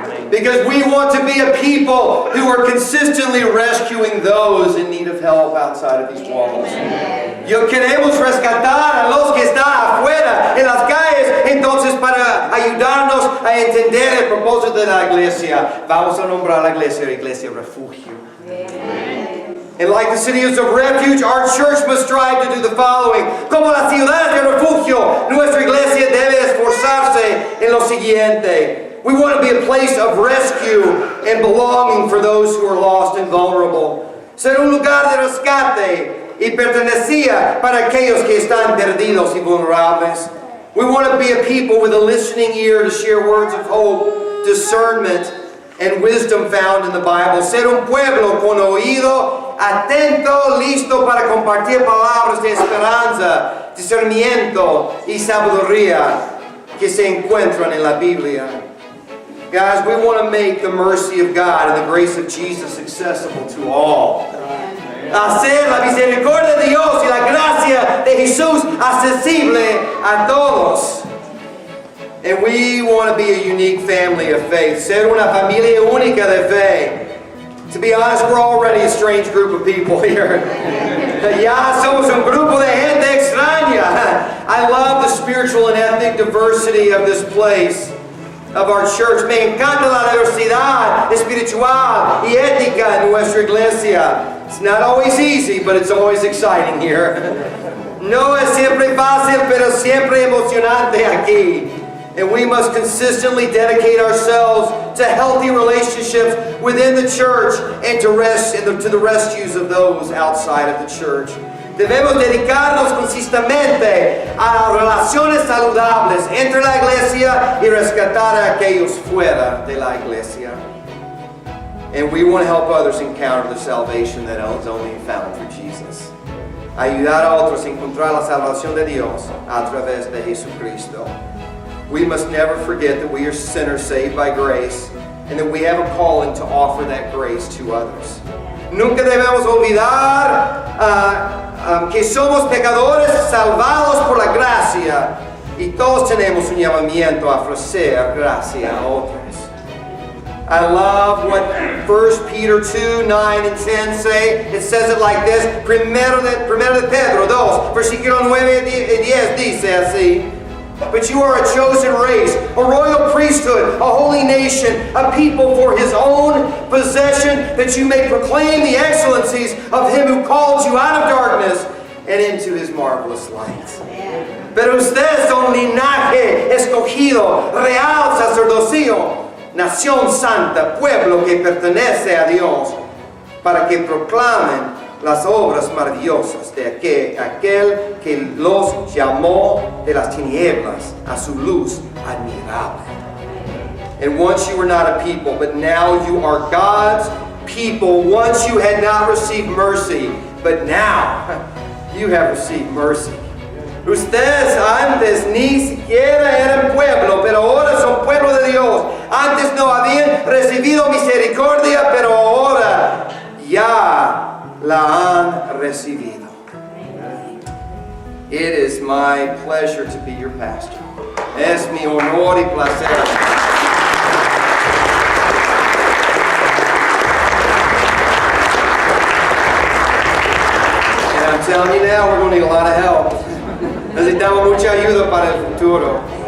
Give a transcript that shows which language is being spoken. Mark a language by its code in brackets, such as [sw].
[en] Because we want to be a people who are consistently rescuing those in need of help outside of these walls. [es] Yo queremos rescatar a los que están afuera en las calles, entonces para ayudarnos a entender el propósito de la iglesia, vamos a nombrar la iglesia Refugio. [en] And like the cities of refuge, our church must strive to do the following. [es] Como las ciudades de refugio, nuestra iglesia debe esforzarse en lo siguiente. [en] We want to be a place of rescue and belonging for those who are lost and vulnerable. [es] Ser un lugar de rescate y pertenecía para aquellos que están perdidos y vulnerables. [en] We want to be a people with a listening ear to share words of hope, discernment, and wisdom found in the Bible. [es] Ser un pueblo con oído atento, listo para compartir palabras de esperanza, discernimiento y sabiduría que se encuentran en la Biblia. [en] Guys, we want to make the mercy of God and the grace of Jesus accessible to all. [es] Hacer la misericordia de Dios y la gracia de Jesús accesible a todos. [en] And we want to be a unique family of faith. [es] Ser una familia única de fe. [en] To be honest, we're already a strange group of people here. [es] Ya somos un grupo de gente extraña. [en] I love the spiritual and ethnic diversity of this place, of our church. [es] Me encanta la diversidad espiritual y ética en nuestra iglesia. [en] It's not always easy, but it's always exciting here. [es] No es siempre fácil, pero siempre emocionante aquí. [en] And we must consistently dedicate ourselves to healthy relationships within the church and to the rescues of those outside of the church. [es] Debemos dedicarnos consistentemente a relaciones saludables entre la iglesia y rescatar a aquellos fuera de la iglesia. [en] And we want to help others encounter the salvation that is only found through Jesus. [es] Ayudar a otros a encontrar la salvación de Dios a través de Jesucristo. [en] We must never forget that we are sinners saved by grace and that we have a calling to offer that grace to others. [es] Nunca debemos olvidar que somos pecadores salvados por la gracia y todos tenemos un llamamiento a ofrecer gracia a otros. [en] I love what 1 Peter 2, 9 and 10 say. It says it like this. [es] Primero de Pedro 2, versículo 9 y 10 dice así. [en] But you are a chosen race, a royal priesthood, a holy nation, a people for His own possession, that you may proclaim the excellencies of Him who called you out of darkness and into His marvelous light. [es] Pero ustedes son linaje escogido, real sacerdocio, nación santa, pueblo que pertenece a Dios, para que proclamen las obras maravillosas de aquel que los llamó de las tinieblas a su luz admirable. [en] And once you were not a people, but now you are God's people. Once you had not received mercy, but now you have received mercy. [es] Ustedes antes ni siquiera eran pueblo, pero ahora son pueblo de Dios. Antes no habían recibido misericordia, pero ahora ya la han recibido. [en] It is my pleasure to be your pastor. [es] Es mi honor y placer. [en] And I'm telling you now, we're going to need a lot of help. [es] Necesitamos mucha ayuda para el futuro.